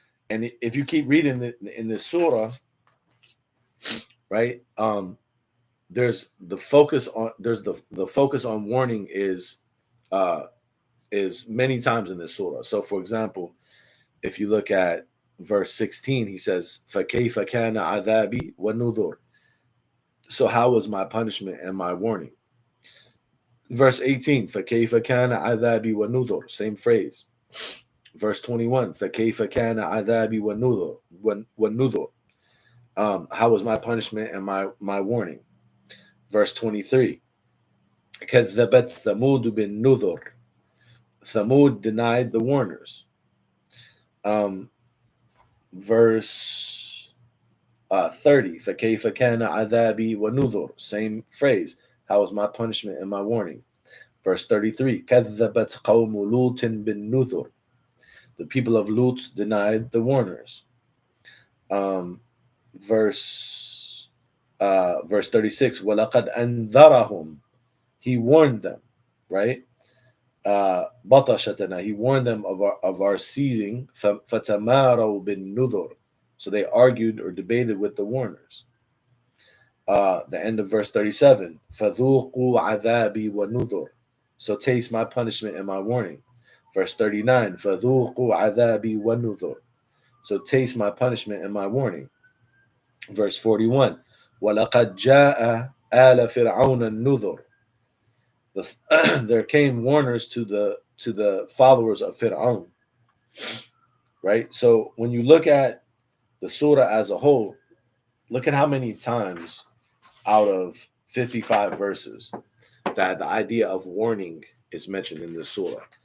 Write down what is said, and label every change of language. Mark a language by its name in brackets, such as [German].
[English] And if you keep reading in this surah, right, there's the focus on warning uh, is many times in this surah. So, for example, if you look at verse 16, he says, [Arabic] فَكَيْفَ كَانَ عَذَابِي وَالنُّذُرِ. [English] So how was my punishment and my warning? Verse 18, [Arabic] فَكَيْفَ كَانَ عَذَابِي وَالنُّذُرِ. [English] Same phrase. Verse 21, [Arabic] فَكَيْفَ كَانَ عَذَابِي وَالنُّذُرِ. [English] How was my punishment and my warning? Verse 23, [Arabic] كَذَّبَتْ ثَمُودُ بِالنُّذُرِ. [English] Thamud denied the warners. Um, verse 30, [Arabic] فَكَيْفَ كَانَ عَذَابِي وَنُذُرِ. [English] Same phrase. How was my punishment and my warning? Verse 33, [Arabic] كَذَّبَتْ قَوْمُ لُوطٍ بِالنُّذُرِ. [English] The people of Lut denied the warners. Um, verse 36, [Arabic] وَلَقَدْ أَنذَرَهُمْ. [English] He warned them, right? بطشتنا, he warned them of our seizing. [Arabic] فَتَمَارَوْا بِالنُّذُرِ. [English] So they argued or debated with the warners. The end of verse 37, [Arabic] فَذُوقُوا عَذَابِي وَنُذُرِ. [English] So taste my punishment and my warning. Verse 39, [Arabic] فَذُوقُوا عَذَابِي وَنُذُرِ. [English] So taste my punishment and my warning. Verse 41, [Arabic] وَلَقَدْ جَاءَ آلَ فِرْعَوْنَ النُّذُرِ. [English] There came warners to the followers of Fir'aun, right? So when you look at the surah as a whole, look at how many times out of 55 verses that the idea of warning is mentioned in this surah.